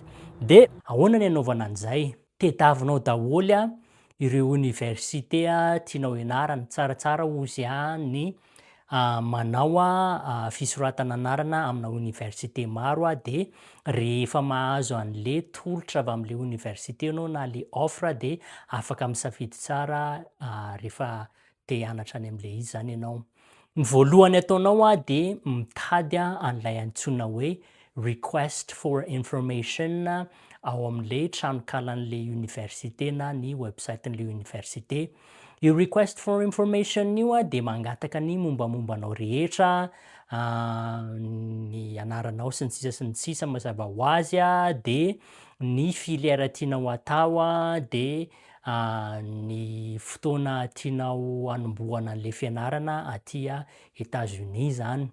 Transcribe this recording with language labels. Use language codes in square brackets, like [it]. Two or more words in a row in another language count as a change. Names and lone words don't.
[mg] De ahoana ny anaovana an'izay? Tediavinao daholy ireo université tianao ianarana, tsaratsara ozy ny manao fisoratana anarana amina université maro de rehefa mahazo an'le tolotra avy am'le université anao na le offre de afaka misafidy tsara rehefa te hianatra any am'le izy zany ianao. Ny voalohany ataonao de mitady an'ilay antsoina hoe [en] request for information [mg] ao am'le tranokalan'le université na ny website-n'le université. Io [en] request for information [mg] io de mangataka ny mombamombanao rehetra, ny anaranao sy ny sisa mazava ho azy de ny filière tianao atao de ny fotoana tianao hanombohana an'le fianarana aty États-Unis zany.